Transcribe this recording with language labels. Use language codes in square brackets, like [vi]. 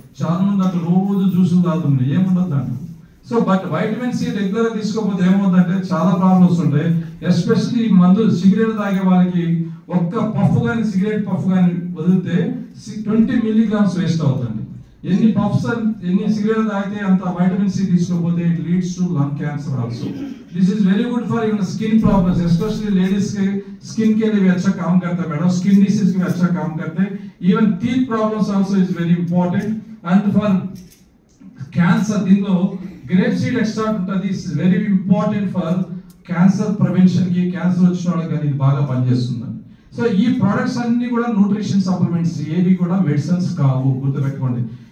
[te] చాలా మంది అట్లా రోజు జ్యూసులు తాగుతుంది, ఏముండదు అంట. So but vitamin C regular గా తీసుకోకపోతే ఏమవుతుందంటే చాలా ప్రాబ్లమ్స్ ఉంటాయి. ఎస్పెషల్లీ మందు సిగరెట్ తాగే వాళ్ళకి ఒక్క పఫ్ కానీ సిగరెట్ పఫ్ కానీ వదిలితే 20 milligrams వేస్ట్ అవుతుంది. ఎన్ని పఫ్స్ ఎన్ని సిగరెట్ తాగితే అంత వైటమిన్ సి తీసుకోకపోతే [en] It leads to lung cancer also. This is very good for even skin problems, [hi] specially ladies के स्किन के लिए भी अच्छा काम करता है मैडम. स्किन डिसीज के भी अच्छा काम करते हैं. [en] Even teeth problems also is very important. And for cancer [te] దీనిలో గ్రేప్ సీడ్ ఎక్స్ట్రాక్ట్ ఉంటుంది. [en] Is very important for cancer prevention కి. [te] క్యాన్సర్ వచ్చిన వాళ్ళకి అది బాగా పనిచేస్తుందండి. సో ఈ ప్రొడక్ట్స్ అన్ని కూడా న్యూట్రిషన్ సప్లిమెంట్స్, ఏవి కూడా మెడిసిన్స్ కావు, గుర్తుపెట్టుకోండి.